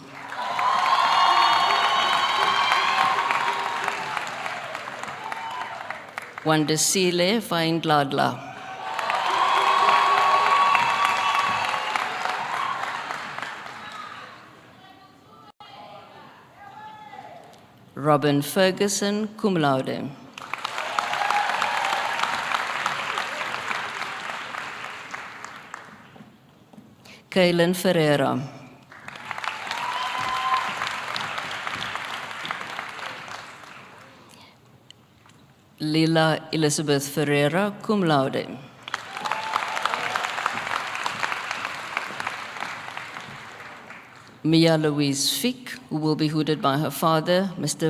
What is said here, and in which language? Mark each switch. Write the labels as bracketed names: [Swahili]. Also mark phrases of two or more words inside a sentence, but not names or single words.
[English] Wandesile Vaindladla. Robin Ferguson, cum laude. Kaylin Ferreira. Lila Elizabeth Ferreira, cum laude. Mia Louise Fick, who will be hooded by her father, Mr.